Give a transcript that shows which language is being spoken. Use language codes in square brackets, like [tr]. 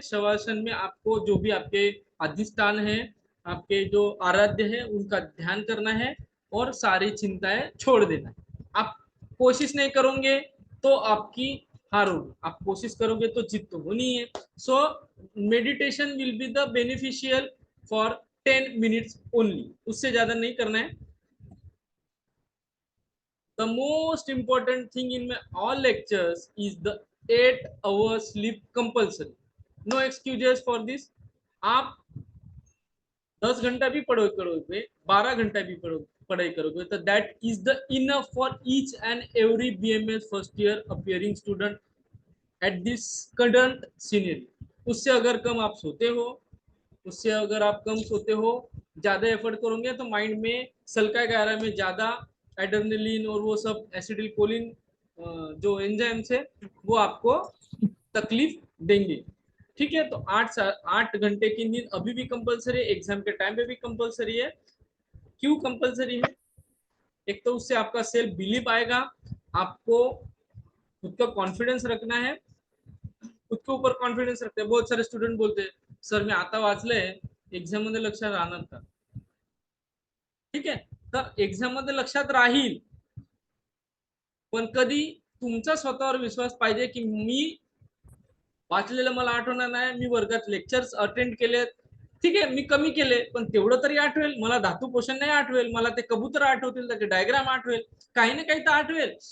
[hi] शवासन में आपको जो भी आपके अधिष्ठान है, आपके जो आराध्य है, उनका ध्यान करना है और सारी चिंताएं छोड़ देना है। आप कोशिश नहीं करोगे तो आपकी हार होगी, आप कोशिश करोगे तो जीत तो होनी है। [en] so meditation will be the beneficial for 10 minutes only, [hi] उससे ज्यादा नहीं करना है। [en] The most important thing in my all lectures is the 8 hours sleep compulsory. No excuses for this. [hi] आप 10 घंटा भी पढ़ो करोगे, 12 घंटा भी पढ़ाई करोगे, तो [en] That is the enough for each and every BMS first year appearing student at this current scenery. [hi] उससे अगर कम आप सोते हो, उससे अगर आप कम सोते हो, ज्यादा एफर्ट करोगे तो माइंड में सल्का गायरा में ज्यादा एड्रेनलिन और वो सब एसिडिल कोलिन जो एंजाइम्स है वो आपको तकलीफ देंगे। ठीक है, तो 8 घंटे की नींद अभी भी कंपलसरी है, एग्जाम के टाइम पे भी कंपलसरी है। क्यों कंपलसरी है? एक तो उससे आपका सेल्फ बिलीव आएगा, आपको खुद का कॉन्फिडेंस रखना है। खुद के ऊपर कॉन्फिडेंस रखते हैं। बहुत सारे स्टूडेंट बोलते हैं [mr] सर मी आता वाचलंय, एक्झाम मध्ये लक्षात राहणार का? ठीक आहे, तर एक्झाम मध्ये लक्षात राहील, पण कधी तुमचा स्वतःवर विश्वास पाहिजे की मी वाचलेलं मला आठवणार नाही, मी वर्गात लेक्चर्स अटेंड केलेत, ठीक आहे मी कमी केले पण तेवढं तरी आठवेल मला, धातू पोषण नाही आठवेल मला, ते कबूतर आठवतील, त्याचे डायग्राम आठवेल, काही ना काही तर आठवेल।